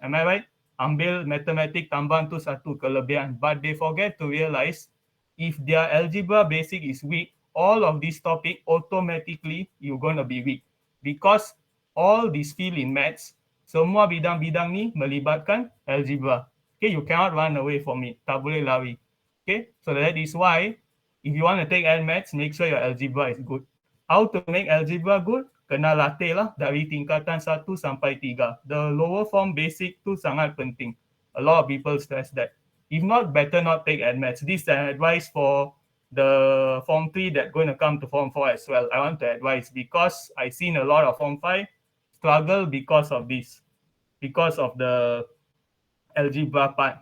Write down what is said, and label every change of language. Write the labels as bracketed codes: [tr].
[en] Am I right? [ms] Ambil matematik tambahan tu satu kelebihan, [en] but they forget to realize if their algebra basic is weak, all of this topic automatically you're gonna be weak because all this field in maths, [ms] semua bidang-bidang ni melibatkan algebra. [en] Okay, you cannot run away from it. [ms] Tak boleh lari. [en] Okay, so that is why if you want to take Add Maths, make sure your algebra is good. How to make algebra good? [ms] Kena latih lah dari tingkatan 1 sampai 3. [en] The lower form basic [ms] tu sangat penting. [en] A lot of people stress that. If not, better not take Add Maths. This is an advice for the Form 3 that going to come to Form 4 as well. I want to advise because I seen a lot of Form 5 struggle because of this, because of the algebra part.